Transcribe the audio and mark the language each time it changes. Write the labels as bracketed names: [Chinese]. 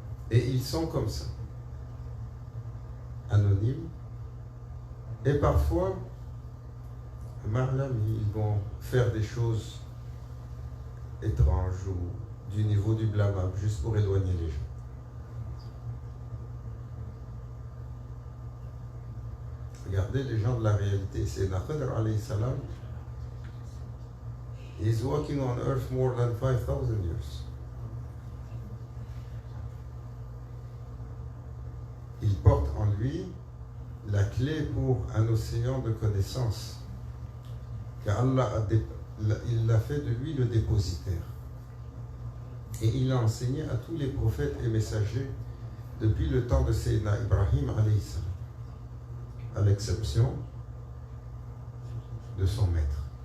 [French] Et ils sont comme ça, anonymes, et parfois, ils vont faire des choses étranges ou du niveau du blâmable, juste pour éloigner les gens. Regardez les gens de la réalité. C'est Khidr alayhi salam, [English] He's walking on earth more than 5,000 years. [French] Il porte en lui la clé pour un océan de connaissances. Car Allah il a fait de lui le dépositaire. Et il a enseigné à tous les prophètes et messagers depuis le temps de Sayyidina Ibrahim alayhi salam, à l'exception de son maître.